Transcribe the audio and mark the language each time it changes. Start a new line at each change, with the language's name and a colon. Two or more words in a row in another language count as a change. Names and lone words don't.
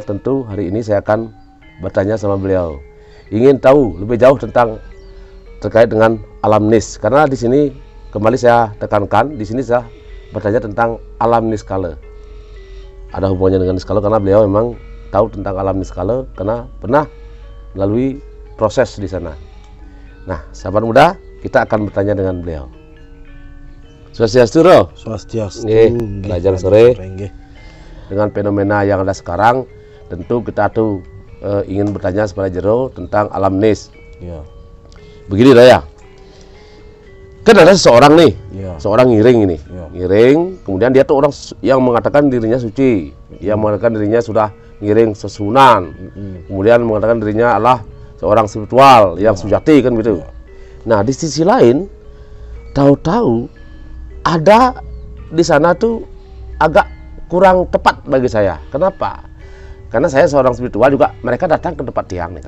Indonesian: Tentu hari ini saya akan bertanya sama beliau, ingin tahu lebih jauh tentang terkait dengan alam nis, karena di sini kembali saya tekankan, di sini saya bertanya tentang alam niskala. Ada hubungannya dengan niskala karena beliau memang tahu tentang alam niskala karena pernah melalui proses di sana. Nah, sahabat muda, kita akan bertanya dengan beliau. Swastiastu, Ro. Swastiastu. Belajar sore. Dengan fenomena yang ada sekarang, tentu kita tuh ingin bertanya kepada Jero tentang alam nis. Ya. Begini Raya. Kan ada seseorang nih, seorang ngiring ini. Ngiring, kemudian dia tuh orang yang mengatakan dirinya suci, yang mengatakan dirinya sudah
Balinese: ngiring sesunan.
Indonesian: Kemudian mengatakan dirinya adalah seorang spiritual yang sujati, kan gitu. Nah, di sisi lain tahu-tahu ada di sana tuh agak kurang tepat bagi saya. Kenapa? Karena saya seorang spiritual juga, mereka datang ke tempat Tiang nih kan.